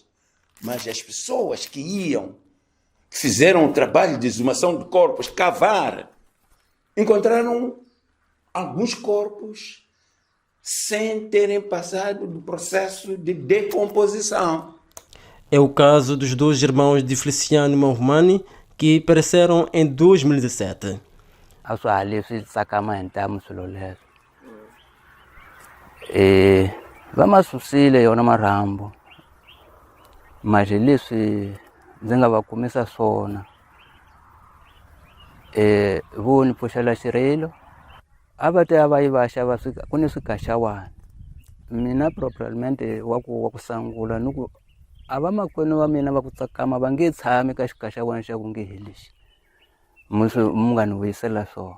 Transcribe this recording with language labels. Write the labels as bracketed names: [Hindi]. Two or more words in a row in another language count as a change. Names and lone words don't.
[Portuguese] Mas as pessoas que fizeram o trabalho de exumação de corpos, cavar, encontraram alguns corpos sem terem passado do processo de decomposição. É o caso dos 2 irmãos de Feliciano Mahumani, que pereceram em 2017. [Tsonga] Vamos susile yona marambo. Mas leswi ndzi nga va kumisa swona vo ni pfuxela xirilo a va te a va yi va xava ku ni swikaxawani mina propermente wa ku sangula ni ku a va makwenu va mina va ku tsakama va nge tshami ka xikaxawani xa ku nge hi lexi mu nga ni vuyisela swona.